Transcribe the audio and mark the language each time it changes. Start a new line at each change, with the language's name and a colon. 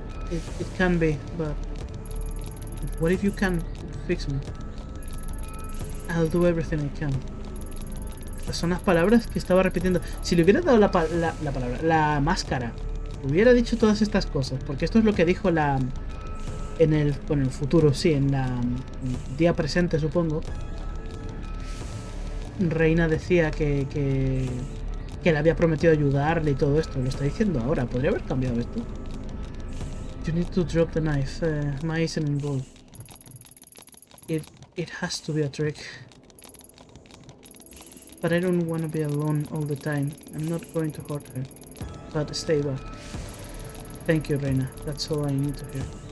English: It can be, but what if you can fix me? I'll do everything I can.
Spanish: Estas son las palabras que estaba repitiendo. Si le hubiera dado la palabra, la máscara, hubiera dicho todas estas cosas, porque esto es lo que dijo en el futuro, sí, en el día presente, supongo. Reina decía que le había prometido ayudarle y todo esto. Lo está diciendo ahora. ¿Podría haber cambiado esto?
English: You need to drop the knife. My isn't involved. It has to be a trick. But I don't want to be alone all the time. I'm not going to hurt her. But stay back. Thank you, Reina. That's all I need to hear.